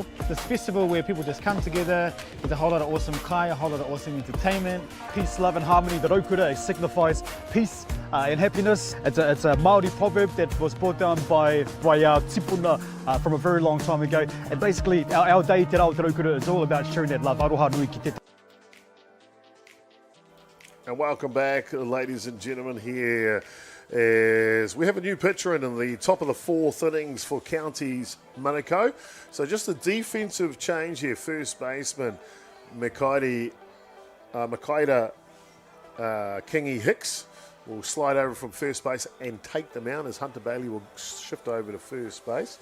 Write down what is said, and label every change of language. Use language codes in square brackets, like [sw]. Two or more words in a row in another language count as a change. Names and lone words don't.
[en] This festival where people just come together, there's a whole lot of awesome kai, a whole lot of awesome entertainment. Peace, love and harmony, the raukura, it signifies peace and happiness. It's a Māori proverb that was brought down by our tipuna from a very long time ago. And basically our day, Te Rao Kura, is all about sharing that love. [mi] Aroha nui ki te. [en] And welcome back, ladies and gentlemen, here as we have a new pitcher in the top of the fourth innings for Counties Manukau. So just a defensive change here. First baseman Makaida Kingi Hicks will slide over from first base and take the mound as Hunter Bailey will shift over to first base.